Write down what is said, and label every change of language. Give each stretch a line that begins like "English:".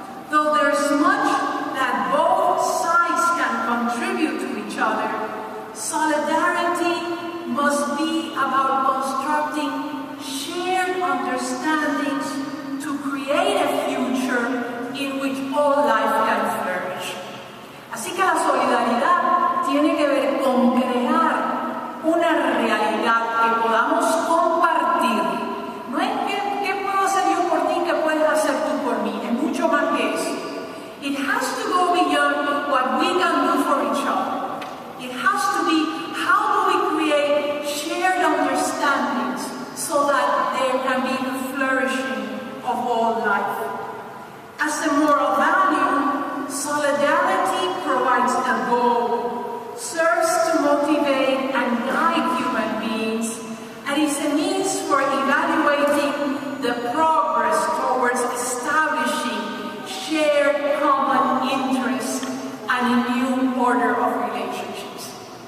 English: Though there's much that both sides can contribute to each other, solidarity must be about constructing shared understandings to create a future in which all life can flourish.
Spanish: Así que la solidaridad tiene que ver con crear una realidad que podamos compartir. No es qué puedo hacer yo por ti, qué puedes hacer tú por mí. Es mucho más que eso.
English: It has to go beyond what we can do for each other. It has to be how do we create shared understandings so that there can be the flourishing of all life. As a moral value, solidarity provides a goal, serves to motivate and guide human beings, and is a means for evaluating the progress towards establishing shared common interests and a new order of relationships.